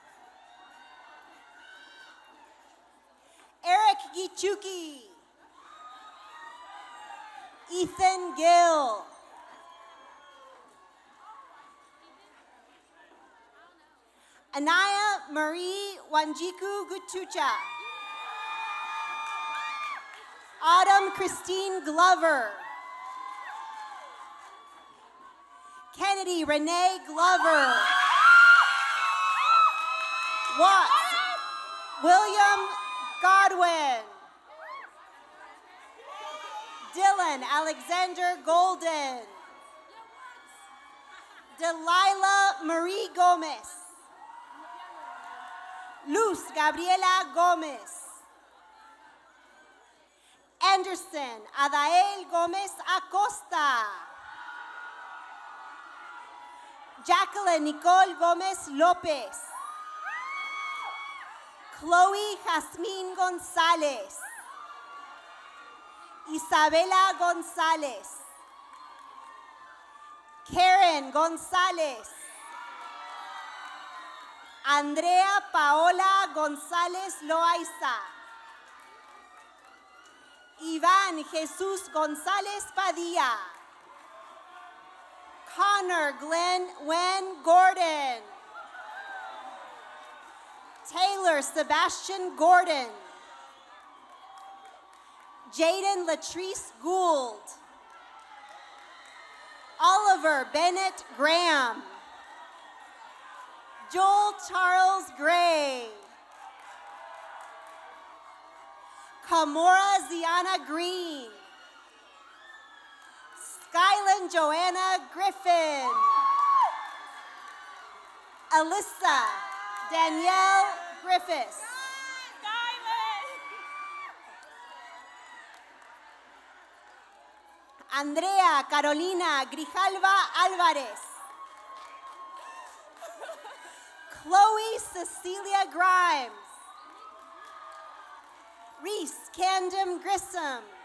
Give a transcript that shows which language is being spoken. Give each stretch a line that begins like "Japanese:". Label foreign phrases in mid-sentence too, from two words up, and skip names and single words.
English: Eric Gichuki. Ethan Gill. Anaya Marie Wanjiku Gutucha. Autumn Christine Glover. Kennedy Renee Glover. Watts William Godwin. Dylan Alexander Golden. Delilah Marie Gomez. Luz Gabriela Gomez. Anderson Adael Gomez Acosta. Jacqueline Nicole Gomez Lopez. Chloe Jasmine Gonzalez. Isabela Gonzalez. Karen Gonzalez. Andrea Paola González Loaiza. Iván Jesús González Padilla. Connor Glenn Wen Gordon. Taylor Sebastian Gordon. Jaden Latrice Gould. Oliver Bennett Graham. Joel Charles Gray. Kamora Ziana Green. Skyland Joanna Griffin. Alyssa Danielle Griffiths. Andrea Carolina Grijalva Álvarez. Chloe Cecilia Grimes. Reese Candom Grissom.